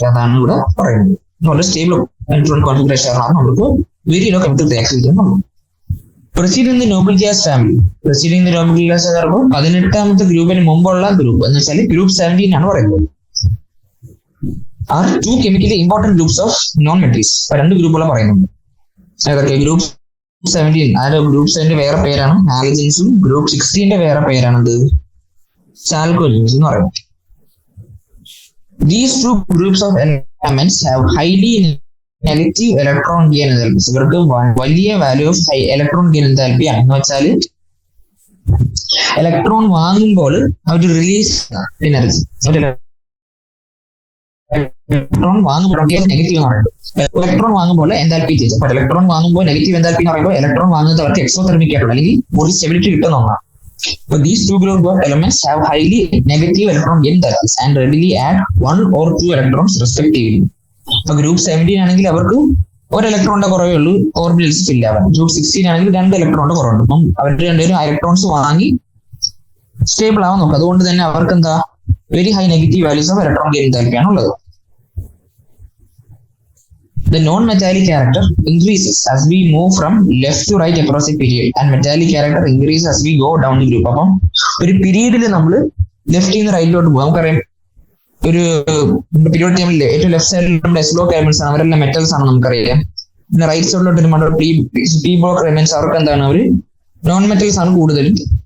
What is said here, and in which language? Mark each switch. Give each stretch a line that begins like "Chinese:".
Malayalam: അതാണ് ഇവിടെ പറയുന്നത്. വളരെ സ്റ്റേബിൾ ഇലക്ട്രോണിക് കോൺഫിഗറേഷൻ ആണ് നമുക്ക് വെരി ലോ കെമിക്കൽ റിയാക്ടിവിറ്റി ആണ്.
English: Proceeding the noble gas family.
Malayalam: Proceeding the noble gas എന്ന് പറയുമ്പോൾ 18ാമത്തെ ഗ്രൂപ്പിന് മുമ്പുള്ള ഗ്രൂപ്പ് എന്ന് വെച്ചാൽ ഗ്രൂപ്പ് 17 ആണ് പറയുന്നത്.
English: Are two chemically important groups of non-metals.
Malayalam: 2 ഗ്രൂപ്പുകളെ പറയുന്നുണ്ട്. ഏതൊക്കെ? ഗ്രൂപ്പ് 17 ആ ഗ്രൂപ്പ് 17 വേറെ പേരാണ് ഹാലജൻസും, ഗ്രൂപ്പ് 16 വേറെ പേരാണത് ചാൽക്കോജൻസ് എന്ന് പറയുന്നത്.
English: These two groups of elements have highly negative electron gain enthalpy.
Malayalam: ഇവർക്ക് വലിയ വാല്യൂ ഓഫ് ഇലക്ട്രോൺ ഗെയിൻ എന്തൽപ്പി ആണ്. എന്ന് വെച്ചാൽ ഇലക്ട്രോൺ വാങ്ങുമ്പോൾ അവർ റിലീസ് എനർജി, ഇലക്ട്രോൺ വാങ്ങുമ്പോൾ നെഗറ്റീവ് എന്ന് പറയുന്നത്. ഇലക്ട്രോൺ വാങ്ങുമ്പോൾ എന്തൽപ്പി ചേഞ്ച്. അപ്പോൾ ഇലക്ട്രോൺ വാങ്ങുമ്പോൾ നെഗറ്റീവ് എന്തൽപ്പി എന്ന് പറയുമ്പോൾ ഇലക്ട്രോൺ വാങ്ങുന്നത് അവർക്ക് എക്സോതെർമിക് ആയിട്ടുള്ള അല്ലെങ്കിൽ ബോഡി സ്റ്റെബിലിറ്റി കിട്ടുന്ന ഒന്നാണ്.
English: So these two group of elements have highly negative electron enthalpies and readily add 1 or 2 electrons respectively.
Malayalam: ഇപ്പൊ ഗ്രൂപ്പ് 17 ആണെങ്കിൽ അവർക്ക് ഒരു ഇലക്ട്രോണിന്റെ കുറവേ ഉള്ളൂ ഓർബിറ്റൽസ് ഫിൽ ആവാൻ. ഗ്രൂപ്പ് 16 ആണെങ്കിൽ 2 ഇലക്ട്രോണിന്റെ കുറവുണ്ട്. അപ്പം അവർ രണ്ടുപേരും ഇലക്ട്രോൺസ് വാങ്ങി സ്റ്റേബിൾ ആവാൻ നോക്കും. അതുകൊണ്ട് തന്നെ അവർക്ക് എന്താ very high negative values of electron enthalpy ആണ് ഉള്ളത്.
English: The non-metallic character increases as we move from left to right across a period and metallic character increases as we go down the group.
Malayalam: അപ്പം ഒരു പീരീഡിൽ നമ്മൾ ലെഫ്റ്റിൽ നിന്ന് റൈറ്റിലോട്ട് പോകും. നമുക്കറിയാം ഒരു പീരിയോഡ് ടൈമിൽ ഏറ്റവും ലെഫ്റ്റ് സൈഡിൽ നമ്മുടെ എസ് ബ്ലോക്ക് എലമെന്റ്സ് ആണ്, അവരെല്ലാം മെറ്റൽസ് ആണ് നമുക്കറിയാം. പിന്നെ റൈറ്റ് സൈഡിലോട്ട് വരുമ്പോൾ പി ബ്ലോക്ക് എലമെന്റ്സ് അവർക്ക് എന്താണ് അവർ നോൺ മെറ്റൽസ് ആണ് കൂടുതലും.